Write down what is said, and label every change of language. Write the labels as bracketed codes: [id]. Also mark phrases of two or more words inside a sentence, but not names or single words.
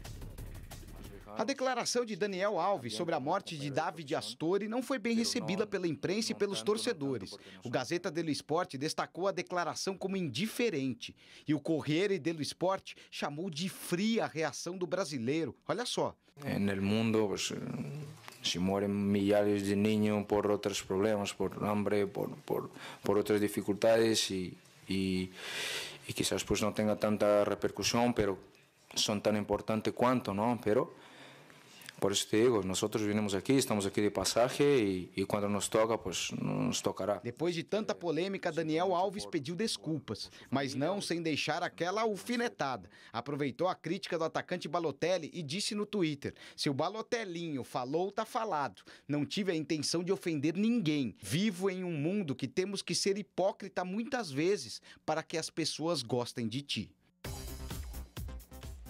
[pt] A declaração de Daniel Alves sobre a morte de David Astori não foi bem recebida pela imprensa e pelos torcedores. O Gazeta dello Sport destacou a declaração como indiferente. E o Corriere dello Sport chamou de fria a reação do brasileiro. Olha só. [es] No mundo, pues, se mueren milhares de niños por otros problemas, por hambre, por otras dificultades y quizás pues no tenga tanta repercusión, pero son tan importantes cuanto, ¿no? Pero por eso te digo, nosotros vinimos aqui, estamos [pt] aqui de passagem e quando [es] nos toca, pues nos tocará. [pt] Depois de tanta polêmica, Daniel Alves pediu desculpas, mas não sem deixar aquela alfinetada. Aproveitou a crítica do atacante Balotelli e disse no Twitter, se o Balotelinho falou, tá falado. Não tive a intenção de ofender ninguém. Vivo em um mundo que temos que ser hipócrita muitas vezes para que as pessoas gostem de ti.